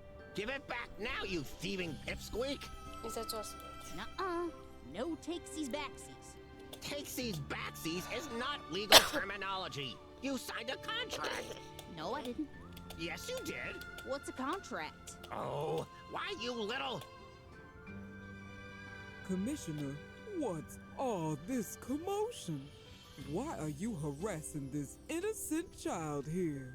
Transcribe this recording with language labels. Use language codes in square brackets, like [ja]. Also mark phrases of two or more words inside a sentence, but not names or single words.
[en] Give it back now, you thieving pipsqueak! [zh] 你在做什么？ [en] Nuh-uh. No takesies backsies. Takesies backsies is not legal terminology. You signed a contract. No, I didn't. Yes, you did. What's a contract? Oh, why you little... Commissioner, what's all this commotion? Why are you harassing this innocent child here?